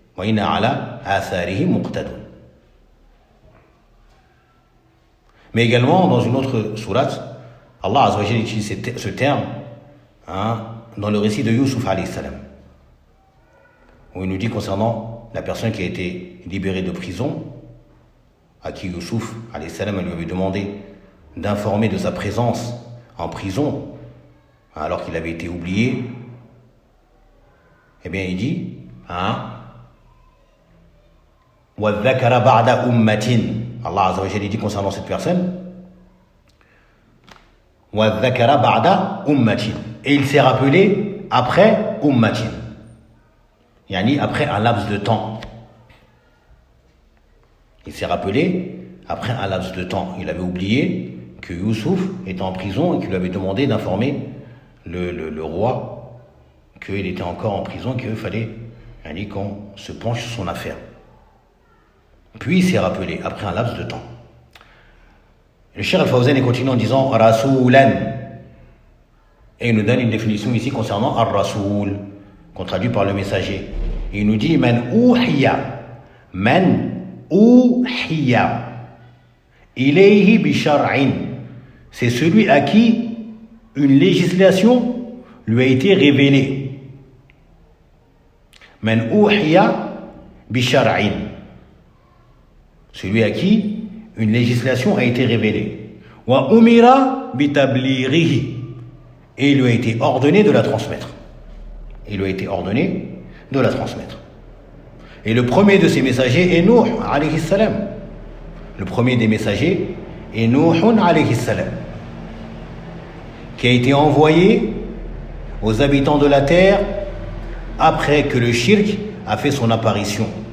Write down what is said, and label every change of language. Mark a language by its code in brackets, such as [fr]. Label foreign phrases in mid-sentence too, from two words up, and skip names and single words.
[fr] Mais également, dans une autre sourate, [ar] الله عز وجل [fr] utilise ce terme dans le récit de Youssouf [ar] عليه السلام, [fr] où il nous dit concernant la personne qui a été libérée de prison, à qui Youssouf [ar] عليه السلام [fr] lui avait demandé d'informer de sa présence en prison, alors qu'il avait été oublié. Eh bien, il dit [ar] وَذَّكَرَ بَعْدَ أُمَّةٍ. الله عز وجل [fr] dit concernant cette personne, [ar] وَذَّكَرَ بَعْدَ أُمَّةٍ. [fr] Et il s'est rappelé après ummatin, yani après un laps de temps. Il s'est rappelé après un laps de temps. Il avait oublié que Youssouf était en prison et qu'il lui avait demandé d'informer le roi qu'il était encore en prison, qu'il fallait qu'on se penche sur son affaire. Puis il s'est rappelé après un laps de temps. Le Cheikh Al-Fawzan continue en disant Rasoulan. Et il nous donne une définition ici concernant Ar-Rasoul, qu'on traduit par le messager. Et il nous dit [ar] من أوحي إليه بشرع. [fr] C'est celui à qui une législation lui a été révélée. [ar] من أوحي بشرع. [fr] Celui à qui une législation a été révélée. [ar] وأمر بتبليغه. [fr] Et il lui a été ordonné de la transmettre. Il lui a été ordonné de la transmettre. Et le premier de ces messagers est Nuh [ar] عليه السلام. [fr] Le premier des messagers est Nuh [ar] عليه السلام, [fr] qui a été envoyé aux habitants de la terre après que le shirk a fait son apparition.